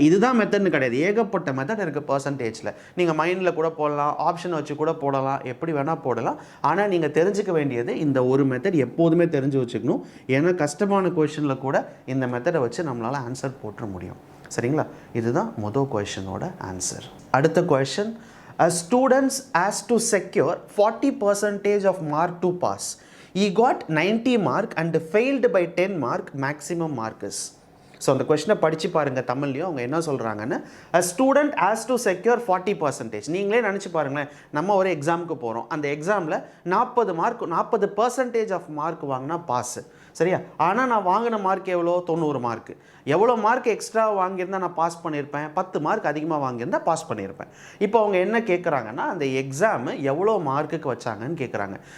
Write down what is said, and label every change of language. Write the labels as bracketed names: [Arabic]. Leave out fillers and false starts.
[Tamil] இதுதான் மெத்தட்னு கிடையாது, ஏகப்பட்ட மெத்தட் இருக்குது பர்சன்டேஜில். நீங்கள் மைண்டில் கூட போடலாம், ஆப்ஷன் வச்சு கூட போடலாம், எப்படி வேணால் போடலாம். ஆனால் நீங்கள் தெரிஞ்சுக்க வேண்டியது இந்த ஒரு மெத்தட் எப்போதுமே தெரிஞ்சு வச்சுக்கணும். ஏன்னா கஷ்டமான கொஷனில் கூட இந்த மெத்தடை வச்சு நம்மளால் ஆன்சர் போட்டுற முடியும். சரிங்களா? இதுதான் மொதல் கொஷனோட ஆன்சர். அடுத்த question, [English] a student has to secure 40% of mark to pass. He got 90 mark and failed by 10 mark. Maximum mark is. [Tamil] So அந்த கொஸ்டினை படித்து பாருங்கள் தமிழ்லையும். அவங்க என்ன சொல்கிறாங்கன்னு, [English] a student has to secure 40%. [Tamil] நீங்களே நினச்சி பாருங்களேன், நம்ம ஒரு எக்ஸாமுக்கு போகிறோம், அந்த எக்ஸாமில் 40 மார்க் 40% ஆஃப் மார்க் வாங்கினா பாஸு. சரியா? ஆனால் நான் வாங்கின மார்க் எவ்வளோ? 90 மார்க்கு. எவ்வளோ மார்க் எக்ஸ்ட்ரா வாங்கியிருந்தால் நான் பாஸ் பண்ணியிருப்பேன்? 10 மார்க் அதிகமாக வாங்கியிருந்தால் பாஸ் பண்ணியிருப்பேன். இப்போ அவங்க என்ன கேட்குறாங்கன்னா, அந்த எக்ஸாமு எவ்வளோ மார்க்குக்கு வச்சாங்கன்னு கேட்குறாங்க.